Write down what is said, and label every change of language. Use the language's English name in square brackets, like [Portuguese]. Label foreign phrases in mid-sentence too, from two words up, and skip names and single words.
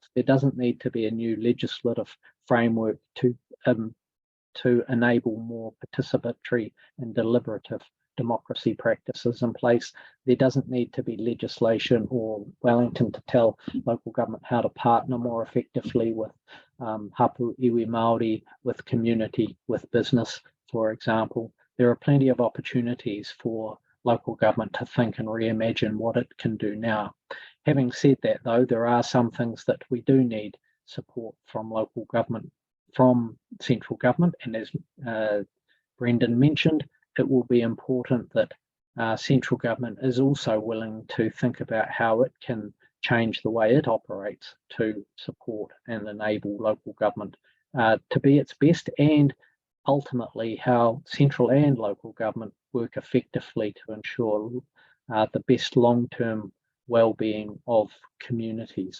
[English] There doesn't need to be a new legislative framework to enable more participatory and deliberative democracy practices in place. There doesn't need to be legislation or Wellington to tell local government how to partner more effectively with [Māori] hapu iwi Māori, [English] with community, with business, for example. There are plenty of opportunities for local government to think and reimagine what it can do now. Having said that, though, there are some things that we do need support from local government, from central government, and as Brendan mentioned, it will be important that central government is also willing to think about how it can change the way it operates to support and enable local government to be its best, and ultimately how central and local government work effectively to ensure the best long-term well-being of communities.